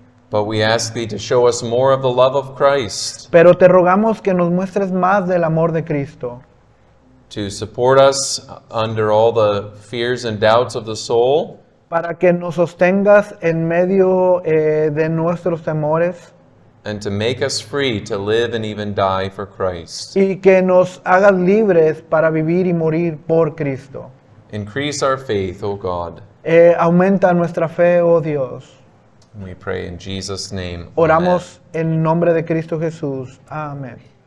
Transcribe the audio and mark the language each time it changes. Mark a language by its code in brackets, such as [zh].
[en] But we ask thee to show us more of the love of Christ, [es] pero te rogamos que nos muestres más del amor de Cristo, [en] to support us under all the fears and doubts of the soul, [es] para que nos sostengas en medio de nuestros temores [en] and to make us free to live and even die for Christ. [es] y que nos hagas libres para vivir y morir por Cristo. [en] Increase our faith, O God. [es] Aumenta nuestra fe, oh Dios. [en] We pray in Jesus' name. Amen. [es] Oramos en nombre de Cristo Jesús. Amén.